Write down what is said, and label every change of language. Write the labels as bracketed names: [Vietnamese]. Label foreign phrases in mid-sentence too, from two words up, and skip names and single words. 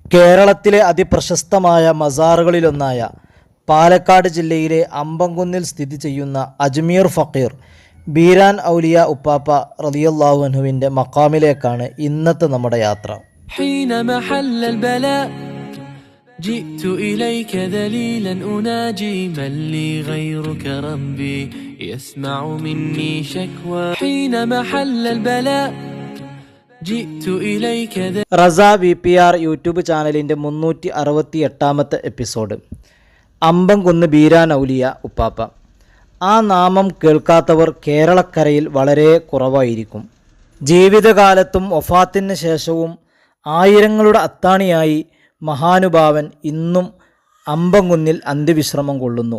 [Malayalam] കേരളത്തിലെ അതിപ്രശസ്തമായ മസാറുകളിലൊന്നായ പാലക്കാട് ജില്ലയിലെ അമ്പംകുന്നിൽ സ്ഥിതി ചെയ്യുന്ന അജ്മീർ ഫക്കീർ ബീരാൻ ഔലിയ ഉപ്പാപ്പ [Arabic] رضي الله عنه [Malayalam] മഖാമിലേക്കാണ് ഇന്നത്തെ നമ്മുടെ യാത്ര. [Arabic] جئت إليك ذليلا أناجي من لي غيرك ربي يسمع مني شكوى حين محل البلاء جئت إليك [Malayalam] റസ VPR യൂട്യൂബ് ചാനലിൻ്റെ 368-ാമത്തെ എപ്പിസോഡ്. അമ്പംകുന്ന് ബീരാൻ ഔലിയ ഉപ്പാപ്പ. ആ നാമം കേൾക്കാത്തവർ കേരളക്കരയിൽ വളരെ കുറവായിരിക്കും. ജീവിതകാലത്തും വഫാത്തിന് ശേഷവും ആയിരങ്ങളുടെ അത്താണിയായി മഹാനുഭാവൻ ഇന്നും അമ്പംകുന്നിൽ അന്ത്യവിശ്രമം കൊള്ളുന്നു.